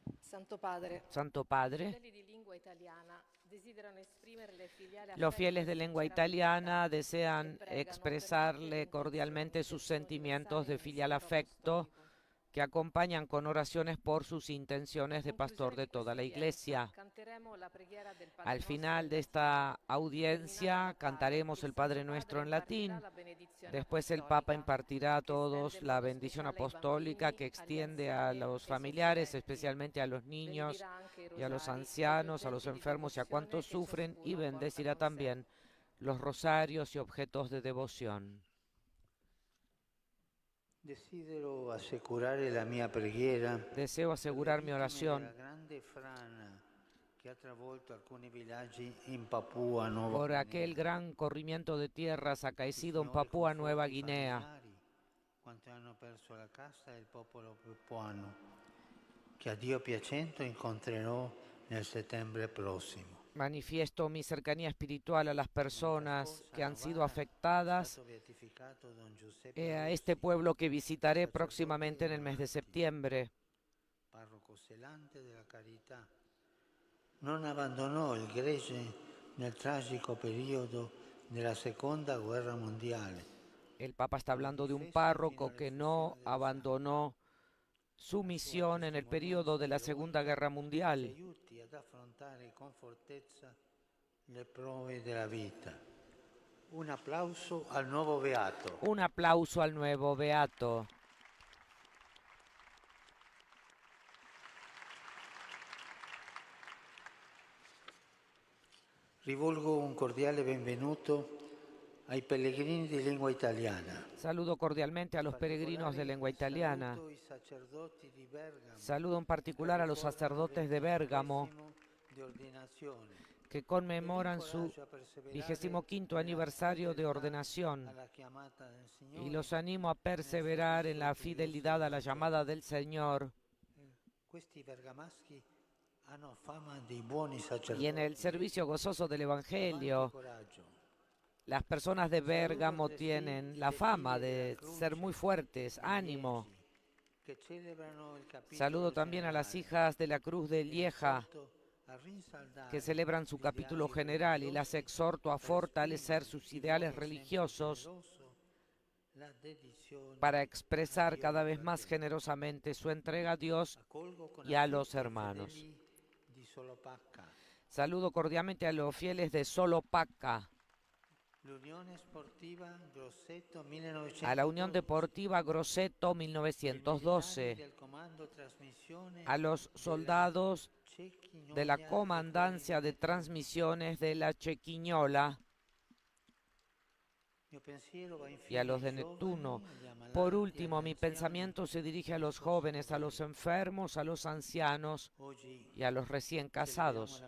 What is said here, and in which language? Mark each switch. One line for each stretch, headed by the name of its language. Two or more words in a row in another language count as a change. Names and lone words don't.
Italian: Santo Padre, Santo Padre, fedeli di lingua italiana desiderano esprimerle filiale
Spanish: los
Italian: affetto
Spanish: fieles
Italian: e
Spanish: de lengua
Italian: sincera
Spanish: italiana
Italian: pietà
Spanish: desean
Italian: e pregano
Spanish: expresarle
Italian: per la
Spanish: cordialmente sus
Italian: intercessione
Spanish: sentimientos de
Italian: universale
Spanish: filial
Italian: del Signo
Spanish: afecto
Italian: Apostolico.
Spanish: que acompañan con oraciones por sus intenciones de pastor
Italian: Conclusione
Spanish: de
Italian: di
Spanish: toda
Italian: questa
Spanish: la
Italian: udienza,
Spanish: Iglesia.
Italian: canteremo la preghiera del Padre
Spanish: Al
Italian: Nostro
Spanish: final
Italian: in
Spanish: de
Italian: latino.
Spanish: esta
Italian: Terminata
Spanish: audiencia
Italian: la pari,
Spanish: cantaremos el
Italian: il
Spanish: Padre
Italian: Santo
Spanish: Nuestro
Italian: Padre
Spanish: en
Italian: impartirà
Spanish: latín.
Italian: la benedizione
Spanish: Después el Papa
Italian: apostolica,
Spanish: impartirá a
Italian: che estende
Spanish: todos
Italian: in
Spanish: la
Italian: modo
Spanish: bendición
Italian: speciale ai
Spanish: apostólica
Italian: bambini,
Spanish: que
Italian: agli
Spanish: extiende a
Italian: anziani
Spanish: los
Italian: e ai
Spanish: familiares,
Italian: soffrenti.
Spanish: especialmente a los niños
Italian: Benedirà anche i
Spanish: y a los
Italian: rosari e gli
Spanish: ancianos, a los
Italian: oggetti di
Spanish: enfermos y a
Italian: devozione
Spanish: cuantos
Italian: che
Spanish: sufren, y
Italian: ciascuno porta
Spanish: bendecirá
Italian: con sé.
Spanish: también los rosarios y objetos de devoción.
Italian: Desidero assicurare la mia preghiera
Spanish: Deseo asegurar mi
Italian: per le vittime
Spanish: oración
Italian: della grande frana che ha travolto alcuni villaggi in Papua Nuova
Spanish: por
Italian: Guinea.
Spanish: aquel gran corrimiento de tierras acaecido en
Italian: Signore
Spanish: Papúa Nueva
Italian: conforti i
Spanish: Guinea.
Italian: familiari, quanti hanno perso la casa e il popolo papuano, che a Dio piacendo incontrerò nel settembre prossimo.
Spanish: Manifiesto mi cercanía espiritual a las personas que han sido afectadas y a este pueblo que visitaré próximamente en el mes de septiembre.
Italian: Parroco zelante della carità, non abbandonò il gregge nel tragico periodo della seconda guerra mondiale.
Spanish: El Papa está hablando de un párroco que no abandonó su misión en el periodo de la Segunda Guerra Mundial.
Italian: Aiuti ad affrontare con fortezza le prove della vita. Un applauso al nuovo beato.
Spanish: Un aplauso al nuevo beato.
Italian: Rivolgo un cordiale benvenuto ai pellegrini di lingua italiana.
Spanish: Saludo cordialmente a los peregrinos de lengua italiana.
Italian: Saluto i sacerdoti di Bergamo.
Spanish: Saludo en particular a los sacerdotes de Bérgamo
Italian: Di ordinazione.
Spanish: que conmemoran su 25º aniversario de ordenación
Italian: Alla chiamata del Signore.
Spanish: y los animo a perseverar en la fidelidad a la llamada del Señor
Italian: Questi bergamaschi hanno fama di buoni sacerdoti.
Spanish: y en el servicio gozoso del Evangelio.
Italian: Coraggio.
Spanish: Las personas de Bérgamo tienen la fama de ser muy fuertes, ánimo.
Italian: Che celebrano il capitolo
Spanish: Saludo también a las
Italian: generale.
Spanish: hijas de la Cruz de Lieja
Italian: A rinsaldare
Spanish: que celebran su capítulo general y las exhorto a fortalecer sus ideales religiosos
Italian: la dedizione.
Spanish: para expresar cada vez más generosamente su entrega a Dios
Italian: Accolgo con
Spanish: y a
Italian: affetto
Spanish: los
Italian: i
Spanish: hermanos.
Italian: fedeli di Solopacca.
Spanish: Saludo cordialmente a los fieles de Solopacca,
Italian: L'Unione Sportiva Grosseto 1912.
Spanish: a la Unión Deportiva Grosseto
Italian: Ai militari
Spanish: 1912,
Italian: del comando trasmissione
Spanish: a los soldados de la Comandancia de Transmisiones de la Chequiñola y a los de Neptuno. Por último, mi pensamiento se dirige a los jóvenes, a los enfermos, a los ancianos y a los recién casados.